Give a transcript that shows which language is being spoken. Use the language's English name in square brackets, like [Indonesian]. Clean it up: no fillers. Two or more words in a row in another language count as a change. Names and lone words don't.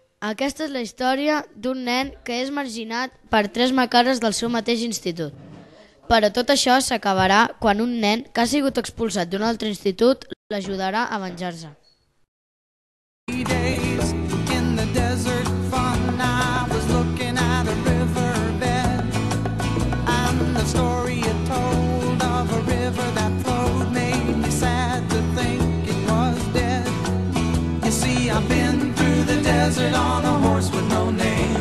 [Catalan] Aquesta és la història d'un nen que és marginat per tres macares del seu mateix institut. Però tot això s'acabarà quan un nen que ha sigut expulsat d'un altre institut l'ajudarà a venjar-se. [English] Days in the desert fun, I was looking at a riverbed, and the story it told of a river that flowed made me sad to think it was dead. You see, I've been through the desert on a horse with no name.